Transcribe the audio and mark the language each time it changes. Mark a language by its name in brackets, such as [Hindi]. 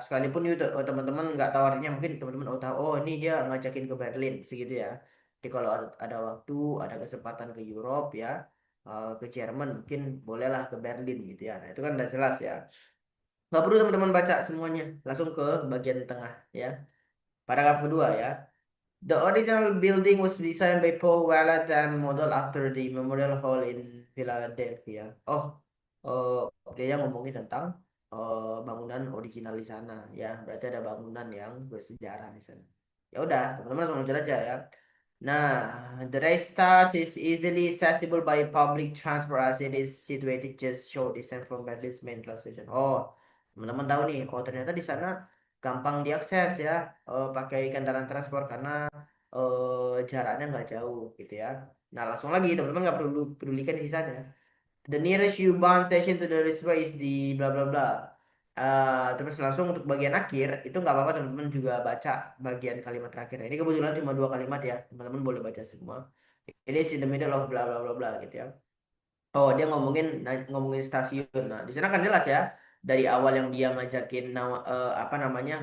[Indonesian] Sekalipun itu teman-teman nggak tahu artinya, mungkin teman-teman tahu, oh ini dia ngajakin ke Berlin, segitu ya. Jadi kalau ada waktu, ada kesempatan ke Europe ya, ke Jerman, mungkin bolehlah ke Berlin gitu ya. Nah, itu kan udah jelas ya. Nggak perlu teman-teman baca semuanya, langsung ke bagian tengah ya. Paragraf kedua ya. [English] The original building was designed by Paul Wallace and modeled after the Memorial Hall in Philadelphia. [Indonesian] Oh, dia ngomongin tentang bangunan original di sana ya. Berarti ada bangunan yang bersejarah di sana. Ya udah, teman-teman langsung belajar aja ya. [English] Nah, the Reichstag is easily accessible by public transport as it is situated just short distance from Berlin's main train station. [Indonesian] Oh, teman-teman tahu nih, oh ternyata di sana gampang diakses ya, pakai kendaraan transport karena jaraknya nggak jauh gitu ya. Nah, langsung lagi teman-teman nggak perlu pedulikan di sana. [English] The nearest U-Bahn station to the reservoir is di bla bla bla. [Indonesian] Terus langsung untuk bagian akhir itu nggak apa-apa teman-teman juga baca bagian kalimat terakhir. Ini kebetulan cuma dua kalimat ya, teman-teman boleh baca semua. [English] It is in the middle of bla bla [Indonesian] bla bla gitu ya. Oh, dia ngomongin stasiun. Nah, di sana kan jelas ya. Dari awal yang dia ngajakin apa namanya?